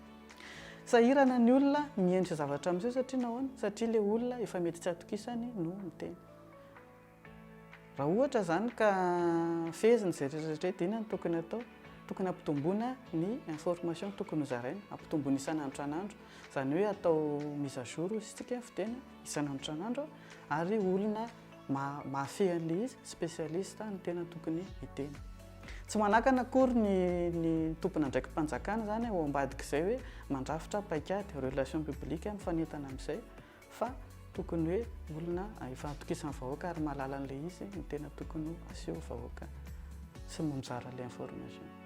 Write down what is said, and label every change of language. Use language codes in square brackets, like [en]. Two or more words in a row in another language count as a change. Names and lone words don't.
[mg] Sahirana ny olona miendry zavatra amin'izay satria nahoana? Satria ilay olona efa mety tsy atokisany no miteny. Raha ohatra zany ka feziny izay rehetrarehetra dinany tokony atao, tokony ampitomboana ny information tokony hozaraina, ampitomboana isan'andro isan'andro, izany hoe atao [fr] mise à jour [mg] isika fiteny isan'andro isan'andro ary olona mahafehy an'ilay izy spécialiste ny tena tokony hiteny. Tsy manakana akory ny tompona ndraiky mpanjakana zany ao ambadika izay hoe mandrafitra paikady [fr] relation publique [mg] mifanentana amin'izay fa tokony hoe olona efa atokisan'ny vahoaka ary mahalala an'ilay izy ny tena tokony aseho vahoaka sy mizara ilay information.